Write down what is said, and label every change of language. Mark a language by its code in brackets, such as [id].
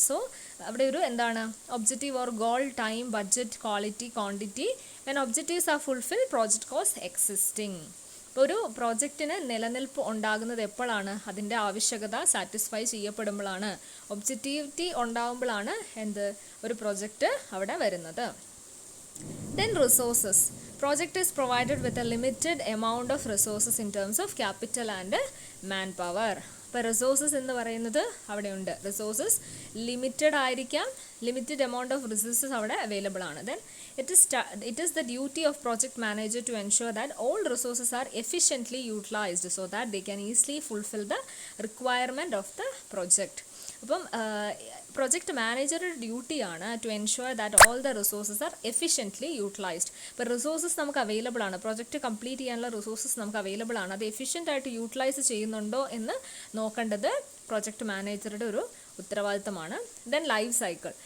[en] So അവിടെ ഒരു എന്താണ് objective or goal, time, budget, quality, quantity. When objectives are fulfil project cause existing. [ml] ഒരു പ്രോജക്റ്റിന് നിലനിൽപ്പ് ഉണ്ടാകുന്നത് എപ്പോഴാണ്, അതിൻ്റെ ആവശ്യകത സാറ്റിസ്ഫൈ ചെയ്യപ്പെടുമ്പോഴാണ്, ഒബ്ജക്റ്റിവിറ്റി ഉണ്ടാകുമ്പോഴാണ് എന്ത്, ഒരു പ്രോജക്റ്റ് അവിടെ വരുന്നത്. [en] Then resources. Project is provided with a limited amount of resources in terms of capital and manpower. [ml] ഇപ്പോൾ റിസോഴ്സസ് എന്ന് പറയുന്നത് അവിടെ ഉണ്ട്. റിസോഴ്സസ് ലിമിറ്റഡ് ആയിരിക്കാം, [en] limited amount of resources [ml] അവിടെ അവൈലബിൾ ആണ്. [en] Then it is the duty of project manager to ensure that all resources are efficiently utilized so that they can easily fulfill the requirement of the project. [ml] അപ്പം project മാനേജറുടെ ഡ്യൂട്ടിയാണ് [en] To ensure that all the resources are efficiently utilised. [ml] ഇപ്പോൾ resources നമുക്ക് available ആണ്, project complete ചെയ്യാനുള്ള resources നമുക്ക് available ആണ്, അത് എഫിഷ്യൻ്റ് ആയിട്ട് യൂട്ടിലൈസ് ചെയ്യുന്നുണ്ടോ എന്ന് നോക്കേണ്ടത് പ്രൊജക്റ്റ് മാനേജറുടെ ഒരു ഉത്തരവാദിത്തമാണ്. [en] Then life cycle.